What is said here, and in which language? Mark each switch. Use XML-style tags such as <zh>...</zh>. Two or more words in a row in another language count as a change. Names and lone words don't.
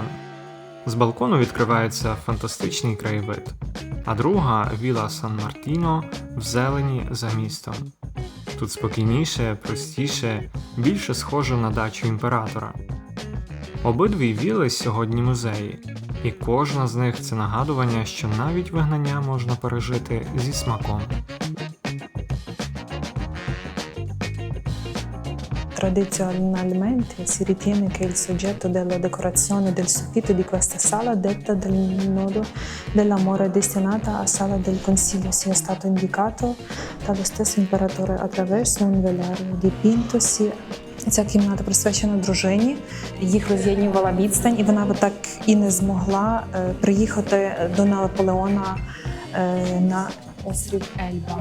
<uk>З балкону відкривається фантастичний краєвид, а друга Віла Сан-Мартіно в зелені за містом. Тут спокійніше, простіше, більше схоже на дачу імператора. Обидві віли сьогодні музеї, і кожна з них – це нагадування, що навіть вигнання можна пережити зі смаком.</uk> <it>Tradizionalmente si ritiene che il soggetto della decorazione del soffitto di questa sala, detta del nodo dell'amore destinata a sala del consiglio, sia stato indicato dallo stesso imperatore attraverso un velario dipintosi.</it> <uk>Ця кімната присвячена дружині, їх роз'єднувала відстань, і вона так і не змогла приїхати до Наполеона острів Ельба.</uk>